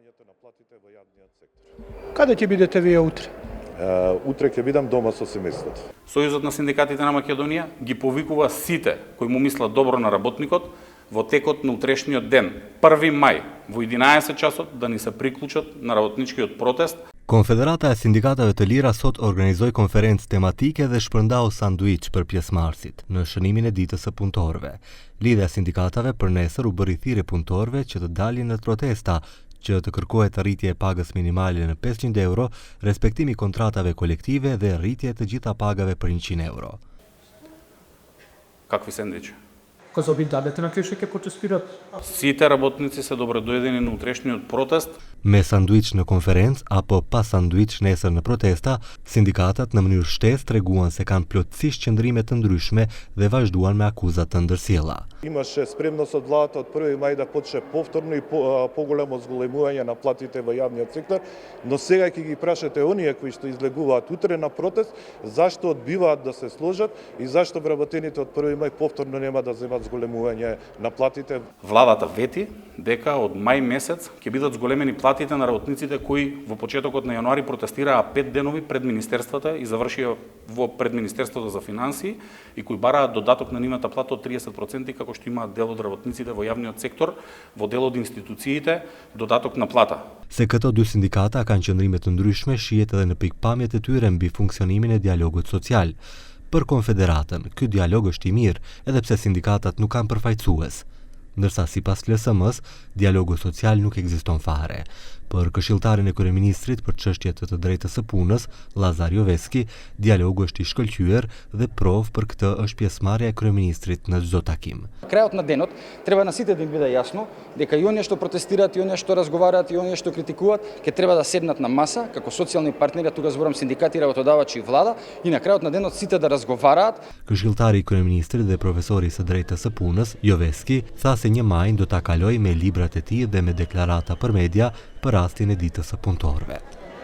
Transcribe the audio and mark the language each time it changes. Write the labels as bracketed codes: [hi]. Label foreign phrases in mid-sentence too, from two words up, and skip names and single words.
[mk] Kada ќе бидете вие утре? Утре ќе бидам дома со семејството. Сојузот на синдикатите на Македонија ги повикува сите кои му мислат добро на работникот во текот на утрешниот ден, 1 мај, во 11 часот да ни се приклучат на работничкиот протест. [sq] Konfederata e Sindikatave të Lira sot organizoi konferencë tematike dhe shpërndau sanduiç për pjesëmarrësit në shënimin e ditës së punëtorëve. Lidhja e sindikatave për nesër u bëri thirrje punëtorëve që të dalin në protesta, që të kërkohet rritje e pagës minimale në 500 euro, respektimi i kontratave kolektive dhe rritje të gjitha pagave për 100 euro. [mk] Какви сендвичи? Кога обидадете на кој ќе протестират? Сите работници се добродојдени на утрешниот протест. [sq] Me sanduiç në konferencë apo pa sanduiç nesër në protesta, sindikatat në mënyrë shtesë treguan se kanë plotësisht qëndrime të ndryshme dhe vazhduan me akuzat të ndërsjella. [mk] Имаше спремност од владата од 1 мај да почне повторно и поголемо зголемување на платите во јавниот сектор, но сега ќе ги прашате оние кои што излегуваат утре на протест, зашто одбиваат да се сложат и зашто вработените од 1 мај повторно нема да земат зголемување на платите. Владата вети дека од мај месец ќе бидат зголемени платите на работниците кои во почетокот на јануари протестираа 5 денови пред министерствата и завршија пред Министерството за финансии и кои бараат додаток на нивната плата од 30% како што имаат дел од работниците во јавниот сектор, во дел од институциите, додаток на плата. [sq] Se këto dy sindikata kanë qëndrime të ndryshme, shihet edhe në pikpamjet e tyre mbi funksionimin e dialogut social. Për Konfederatën, ky dialog është i mirë, edhe pse sindikatat nuk kanë përfaqësues. Ndërsa sipas LSM-s, dialogu social nuk ekziston fare. Për këshilltarin e kryeministrit për çështjet të drejtës së punës, Lazar Joveski, dialogu është i shkëlqyer dhe provë për këtë është pjesëmarrja e kryeministrit në çdo takim. [mk] Крајот на денот треба на сите да им биде јасно дека и оние што протестираат, и оние што разговараат, и оние што критикуваат, ќе треба да седнат на маса како социјални партнери, тука зборам синдикати, работодавачи и влада, и на крајот на денот сите да разговараат. [sq] Këshilltari i kryeministrit dhe profesori i së drejtës së punës, Joveski, tha se 1 maj do ta kalojë me librat e tij dhe me deklarata për media për rastin e ditës së punëtorëve.